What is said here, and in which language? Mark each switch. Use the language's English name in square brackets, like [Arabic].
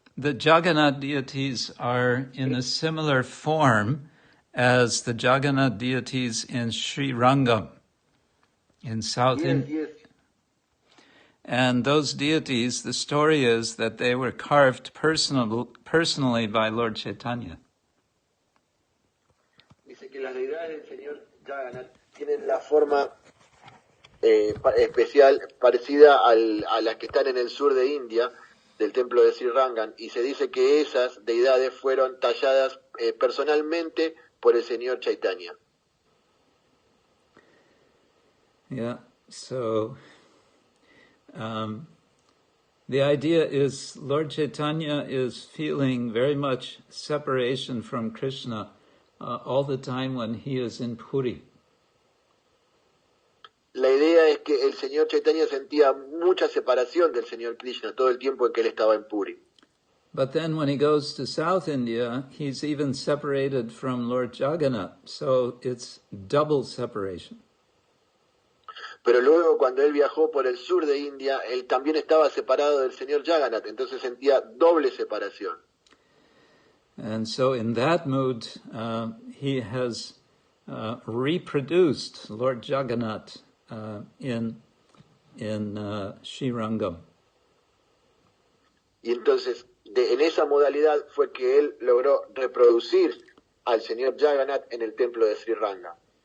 [English] The Jagannath deities are in a similar form as the Jagannath deities in Sri Rangam in South India. Yes. And those deities, the story is that they were carved personally by Lord Chaitanya. [Spanish] Dice que las deidades del Señor Jagannath tienen la forma especial parecida a las que están en el sur de India, del templo de Sri Rangam, y se dice que esas deidades fueron talladas personalmente por el Señor Chaitanya. [English] Yeah, so the idea is Lord Chaitanya is feeling very much separation from Krishna all the time when he is in Puri. [Spanish] La idea es que el Señor Chaitanya sentía mucha separación del Señor Krishna todo el tiempo en que él estaba en Puri. [English] But then when he goes to South India, he's even separated from Lord Jagannath, so it's double separation. [Spanish] Pero luego cuando él viajó por el sur de India, él también estaba separado del Señor Jagannath, entonces sentía doble separación. [English] And so in that mood, he has reproduced Lord Jagannath in Sri Rangam. [Spanish] Y entonces, en esa modalidad fue que él logró reproducir al Señor Jagannath en el templo de Sri Rangam.